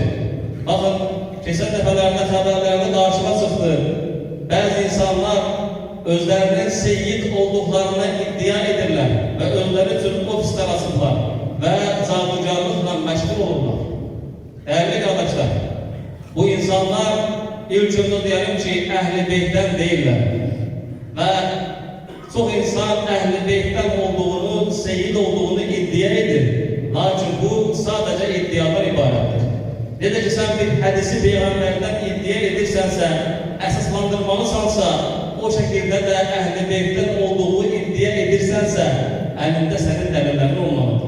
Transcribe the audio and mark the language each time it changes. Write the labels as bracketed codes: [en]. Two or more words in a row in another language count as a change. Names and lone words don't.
[az] Baxın, keçən dəfələrdə xəbərlərdə qarşıma çıxdı. Bəzi insanlar özlərinin seyyid olduqlarına iddia edirlər və özləri üçün ofislər açıblar və cadugarlıqla məşğul olurlar. [tr] insanlar ilk önce diyelim ki Ehl-i Beyt'ten değiller. Ve çok insan Ehl-i Beyt'ten olduğunu, seyyid olduğunu iddia edir. Lakin bu sadece iddiadan ibarettir. Ne de ki sen bir hadisi peygamberden iddia edirsense, əsaslandırmalısansa, o şekilde de Ehl-i Beyt'ten olduğu iddia edirsense, elinde senin delillerin olmalıdır.